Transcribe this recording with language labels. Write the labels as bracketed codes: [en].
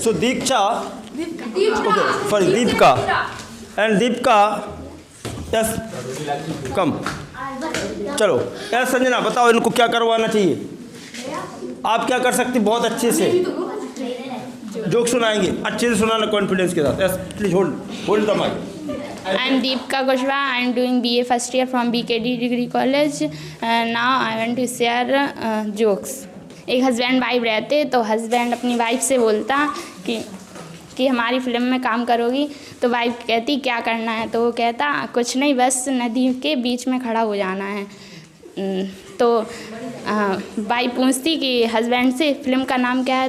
[en] So Deeksha, okay sorry Deepika and Deepika yes come. [hi] चलो yes Sanjana बताओ इनको क्या करवाना चाहिए? आप क्या कर सकते बहुत अच्छे से जोक सुनाएंगे, अच्छे से सुनाना कॉन्फिडेंस के साथ। [en] Yes please hold the mic. I am Deepika Kushwaha. I am doing BA first year from BKD Degree College. Now I want to share jokes. [hi] एक हस्बैंड वाइफ रहते, तो हस्बैंड अपनी वाइफ से बोलता कि हमारी फिल्म में काम करोगी? तो वाइफ कहती क्या करना है? तो वो कहता कुछ नहीं, बस नदी के बीच में खड़ा हो जाना है। तो वाइफ पूछती कि हस्बैंड से फिल्म का नाम क्या है?